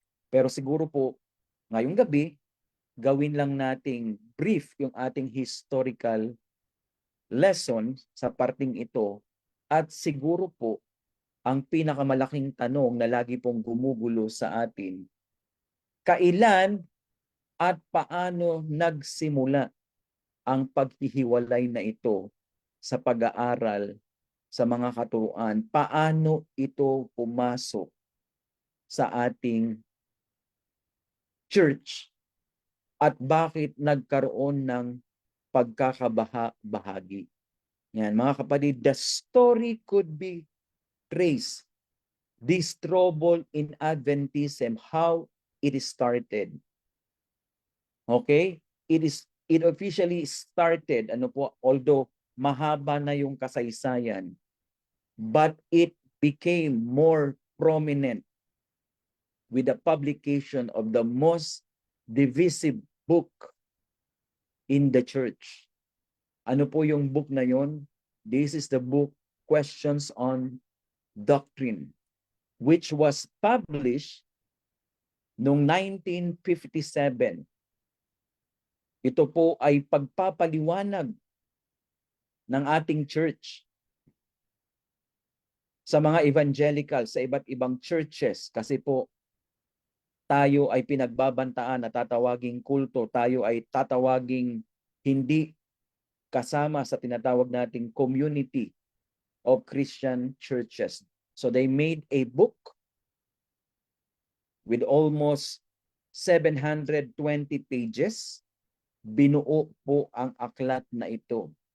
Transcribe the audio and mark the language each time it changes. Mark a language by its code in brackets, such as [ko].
[tl] Pero siguro po, ngayong gabi, gawin lang nating brief yung ating historical lesson sa parting ito, at siguro po, ang pinakamalaking tanong na lagi pong gumugulo sa atin, kailan at paano nagsimula ang paghihiwalay na ito sa pag-aaral sa mga katuruan? Paano ito pumasok sa ating church? At bakit nagkaroon ng pagkakabaha-bahagi? Yan, mga kapatid, [en] the story could be traced. This trouble in Adventism, how it started. Okay? It officially started, although [tl] mahaba na yung kasaysayan, [en] but it became more prominent with the publication of the most divisive book in the church. [tl] Ano po yung book na yon? [en] This is the book Questions on Doctrine, which was published noong 1957. [tl] Ito po ay pagpapaliwanag ng ating church sa mga evangelical, sa iba't ibang churches, kasi po tayo ay pinagbabantaan na tatawaging kulto, tayo ay tatawaging hindi kasama sa tinatawag nating [en] community of Christian churches. So they made a book with almost 720 pages. [tl] Binuo po ang aklat na ito.